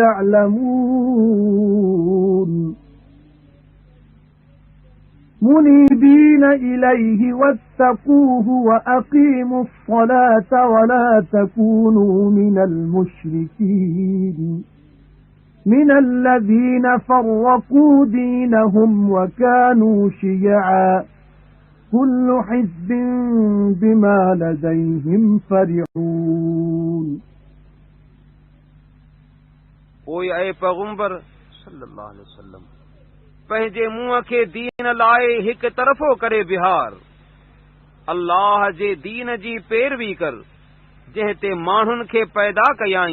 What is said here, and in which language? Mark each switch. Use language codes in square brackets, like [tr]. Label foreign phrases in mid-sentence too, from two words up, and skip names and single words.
[ar] يعلمون منيبين إليه واتقوه وأقيموا الصلاة ولا تكونوا من المشركين من الذين فرقوا دينهم وكانوا شيعا كل حزب بما لديهم فرحون [sd] ओए ऐ पैगंबर [ar] صلى الله عليه وسلم [sd] पंहिंजे मुंहं खे दीन लाइ हिकु तरफ़ो करे बिहार। अल्लाह जे दीन जी पैरवी कर जंहिं ते माण्हुनि खे पैदा कयाई।